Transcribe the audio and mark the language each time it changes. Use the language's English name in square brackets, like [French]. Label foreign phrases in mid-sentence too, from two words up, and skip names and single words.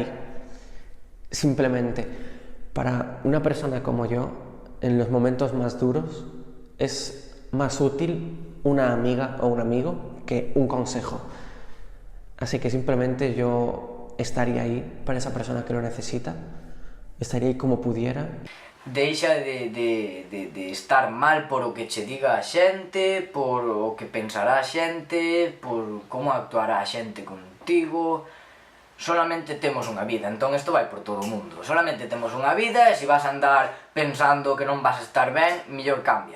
[Spanish] Simplemente, para una persona como yo, en los momentos más duros, es más útil una amiga o un amigo que un consejo. Así que simplemente yo estaría ahí para esa persona que lo necesita, estaría ahí como pudiera. [Galician] Deixa de estar mal por o que che diga a xente, por o que pensará a xente, por como actuará a xente contigo. Solamente temos unha vida, entón isto vai por todo o mundo. Solamente temos unha vida e se vas a andar pensando que non vas a estar ben, mellor cambia.